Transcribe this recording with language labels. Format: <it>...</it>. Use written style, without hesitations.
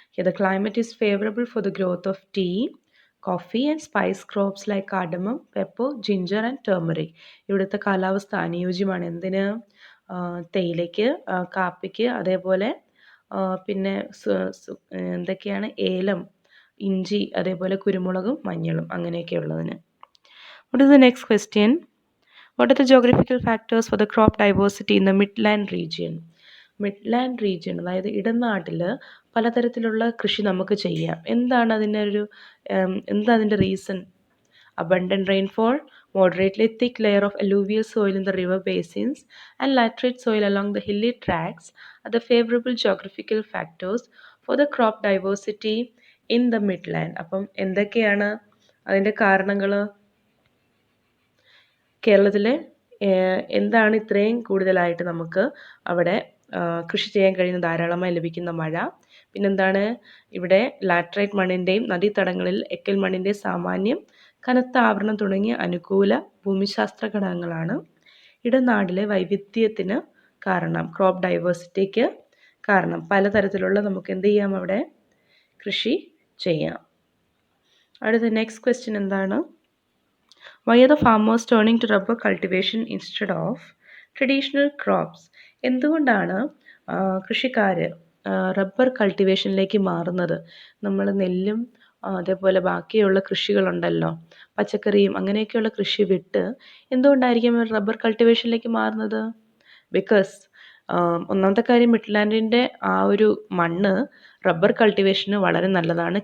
<en>The climate is favourable for the growth of tea, coffee and spice crops like cardamom, pepper, ginger and turmeric.</en> <ml>ഇവിടുത്തെ കാലാവസ്ഥ അനുയോജ്യമാണ് എന്തിന്? തേയിലയ്ക്ക്, കാപ്പിക്ക്, അതേപോലെ പിന്നെ എന്തൊക്കെയാണ്? ഏലം, ഇഞ്ചി, അതേപോലെ കുരുമുളകും മഞ്ഞളും അങ്ങനെയൊക്കെ ഉള്ളതിന്.</ml> <en>What is the next question? What are the geographical factors for the crop diversity in the Midland region?</en> <ml>Midland region, അതായത് ഇടനാട്ടിൽ പലതരത്തിലുള്ള കൃഷി നമുക്ക് ചെയ്യാം. എന്താണ് അതിൻ്റെ reason?</ml> <en>abundant rainfall, moderately thick layer of alluvial soil in the river basins, and laterite soil along the hilly tracts are the favorable geographical factors for the crop diversity in the Midland.</en> <ml>അപ്പം എന്തൊക്കെയാണ് അതിൻ്റെ കാരണങ്ങൾ? കേരളത്തിലെ എന്താണ് ഇത്രയും കൂടുതലായിട്ട് നമുക്ക് അവിടെ കൃഷി ചെയ്യാൻ കഴിയുന്ന, ധാരാളമായി ലഭിക്കുന്ന മഴ? പിന്നെന്താണ്? ഇവിടെ ലാറ്ററൈറ്റ് മണ്ണിൻ്റെയും നദീതടങ്ങളിൽ എക്കൽ മണ്ണിൻ്റെ സാമാന്യം കനത്ത ആവരണം തുടങ്ങിയ അനുകൂല ഭൂമിശാസ്ത്ര ഘടകങ്ങളാണ് ഇടനാടിലെ വൈവിധ്യത്തിന് കാരണം, ക്രോപ്പ് ഡൈവേഴ്സിറ്റിക്ക് കാരണം. പലതരത്തിലുള്ള നമുക്ക് എന്ത് ചെയ്യാം? അവിടെ കൃഷി ചെയ്യാം. അടുത്ത നെക്സ്റ്റ് ക്വസ്റ്റ്യൻ എന്താണ്?</ml> <en>Why are the farmers turning to rubber cultivation instead of traditional crops?</en> <ml>എന്തുകൊണ്ടാണ് കൃഷിക്കാർ റബ്ബർ കൾട്ടിവേഷനിലേക്ക് മാറുന്നത്? നമ്മൾ നെല്ലും അതേപോലെ ബാക്കിയുള്ള കൃഷികളുണ്ടല്ലോ, പച്ചക്കറിയും അങ്ങനെയൊക്കെയുള്ള കൃഷി വിട്ട് എന്തുകൊണ്ടായിരിക്കും അവർ റബ്ബർ കൾട്ടിവേഷനിലേക്ക് മാറുന്നത്? ബിക്കോസ് ഒന്നാമത്തെ കാര്യം, മിഡ്ലാൻഡിൻ്റെ ആ ഒരു മണ്ണ് റബ്ബർ കൾട്ടിവേഷന് വളരെ നല്ലതാണ്.</ml>